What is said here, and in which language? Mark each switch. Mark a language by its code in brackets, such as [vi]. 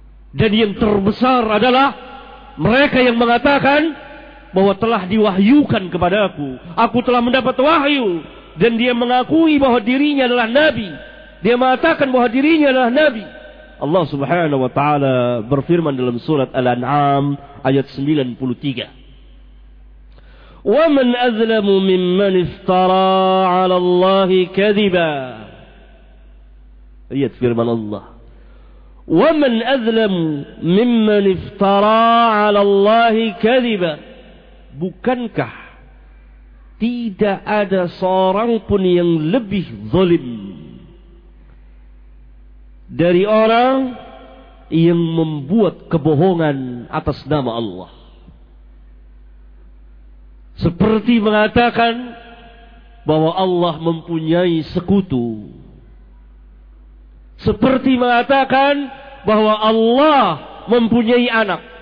[id] Dan yang terbesar adalah mereka yang mengatakan bahwa telah diwahyukan kepada aku telah mendapat wahyu, dan dia mengakui bahwa dirinya adalah nabi, dia mengatakan bahwa dirinya adalah nabi. Allah subhanahu wa ta'ala berfirman dalam surat Al-An'am ayat 93, [ar] وَمَنْ أَذْلَمُ مِمَّنْ افْتَرَى عَلَى اللَّهِ كَذِبًا. [id] Lihat firman Allah, [ar] وَمَنْ أَذْلَمُ مِمَّنْ افْتَرَى عَلَى اللَّهِ كَذِبًا. [id] Bukankah tidak ada seorang pun yang lebih zalim dari orang yang membuat kebohongan atas nama Allah, seperti mengatakan bahwa Allah mempunyai sekutu, seperti mengatakan bahwa Allah mempunyai anak.